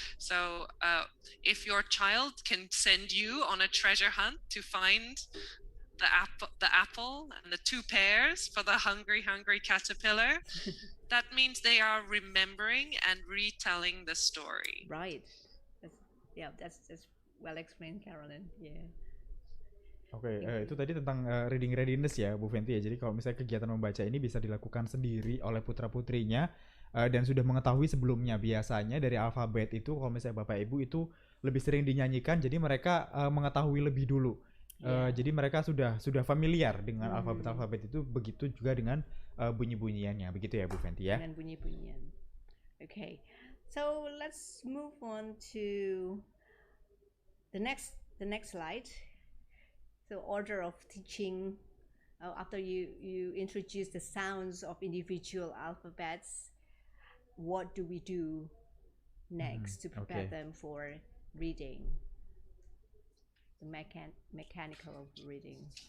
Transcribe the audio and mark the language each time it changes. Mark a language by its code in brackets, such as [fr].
[en] So if your child can send you on a treasure hunt to find the apple and the 2 pears for the hungry caterpillar, that means they are remembering and retelling the story. Right. That's well explained, Carolyn. Yeah. [id] Oke, itu tadi tentang reading readiness ya, Bu Fenty ya. Jadi kalau misalnya kegiatan membaca ini bisa dilakukan sendiri oleh putra-putrinya dan sudah mengetahui sebelumnya. Biasanya dari alfabet itu kalau misalnya Bapak Ibu itu lebih sering dinyanyikan, jadi mereka mengetahui lebih dulu. Jadi mereka sudah familiar dengan alfabet itu, begitu juga dengan bunyi-bunyiannya. Begitu ya Bu Fenty ya. Dengan bunyi-bunyian. Okay. [en] So let's move on to the next slide. So order of teaching, after you introduce the sounds of individual alphabets, what do we do next to prepare them for reading, the mechanical reading?